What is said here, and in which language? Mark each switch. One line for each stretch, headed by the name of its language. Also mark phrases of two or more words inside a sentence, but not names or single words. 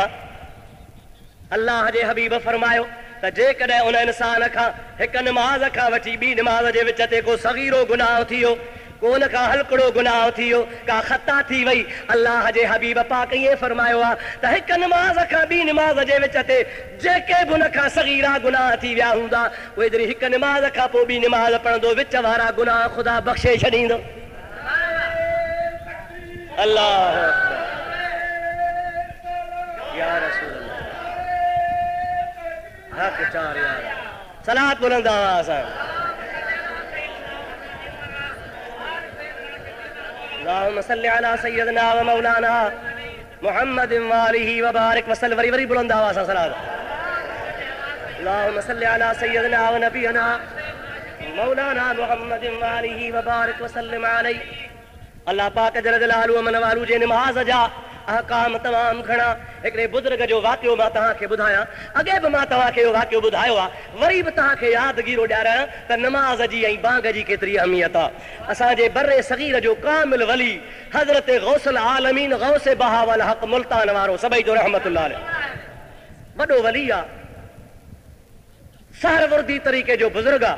Sindhi: अल्लाह जे हबीब फरमायो त जेकॾहिं उन इंसान खां हिक नमाज़ खां वठी ॿी नमाज़ जे विच ते को सगीरो गुनाह थियो, को उन खां हल्कड़ो गुनाह थियो, का ख़ता थी वई, अल्लाह जे हबीब पाक ईअं फरमायो आहे त हिक नमाज़ खां ॿी नमाज़ जे विच ते जेके बि उन खां सगीरा गुनाह थी विया हूंदा, उहे जॾहिं हिक नमाज़ खां पोइ ॿी नमाज़ पढ़ंदो, विच वारा गुनाह ख़ुदा बख़्शे छॾींदो। अल्लाह या रसूल अल्लाह, हक़ चार यार, सलात बुलंद आवाज़ सां।
Arabic: اللهم صل على سيدنا ومولانا محمد وآله وبارك وسلم.
Sindhi: वरी बुलंद आवाज़ सां सलात।
Arabic: اللهم صل على سيدنا ونبينا مولانا محمد وآله وبارك وسلم عليه.
Sindhi: अल्लाह पाक
Arabic: جل جلاله
Sindhi: मन वालू जे नमाज़ जा अहकाम तमाम घणा। हिकिड़े बुज़ुर्ग जो वाक़ियो मां तव्हांखे ॿुधायां, अॻे बि मां तव्हांखे इहो वाक़ियो ॿुधायो आहे, वरी बि तव्हांखे यादगीरो ॾियारायां त नमाज़ जी ऐं बांग जी केतिरी अहमियत आहे। असांजे बर्रे सगीर जो कामिल वली हज़रत गौसल आलमीन गौसे बहावल हक़ मुल्तान वारो सभई जो
Arabic: رحمة الله عليه
Sindhi: वॾो वली आहे, सहरवर्दी तरीक़े जो बुज़ुर्ग आहे।